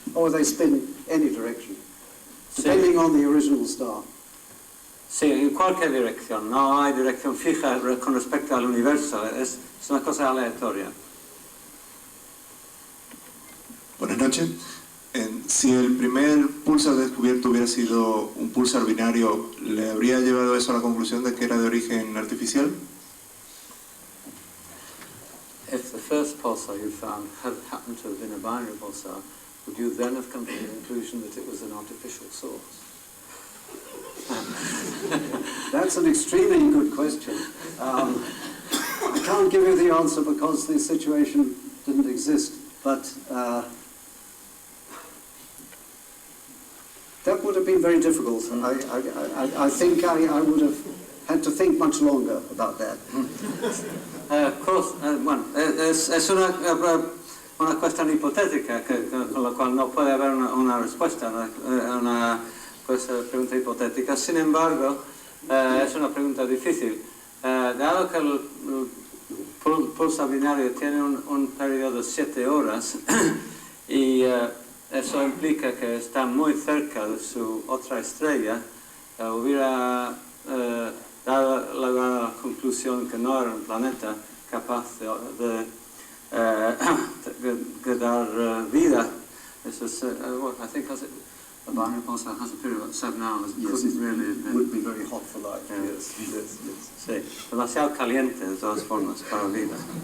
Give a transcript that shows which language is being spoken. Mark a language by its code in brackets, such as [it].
[en] Or they spin any direction, depending on the original star. [es] Sí, en cualquier dirección. No hay dirección fija con respecto al universo. Es una cosa aleatoria. Buenas noches. Si el primer pulsar descubierto hubiera sido un pulsar binario, ¿le habría llevado eso a la conclusión de que era de origen artificial? [en] If the first pulsar you found had happened to have been a binary pulsar, would you then have come to the conclusion that it was an artificial source? That's an extremely good question. I can't give you the answer because the situation didn't exist, but that would have been very difficult. I think I would have had to think much longer about that. Of course, [es] bueno, es una cuestión hipotética con la cual no puede haber una respuesta, una pregunta hipotética. Sin embargo, es una pregunta difícil. Dado que el pulsar binario tiene un periodo de 7 horas y eso implica que está muy cerca de su otra estrella, hubiera dado lugar a la conclusión que no era un planeta capaz de dar vida. Eso es, [en] I think a binary pulsar has a period of 7 hours. Yes, it would be very hot for life. Yes. [es] Sí, demasiado caliente de todas formas para vida.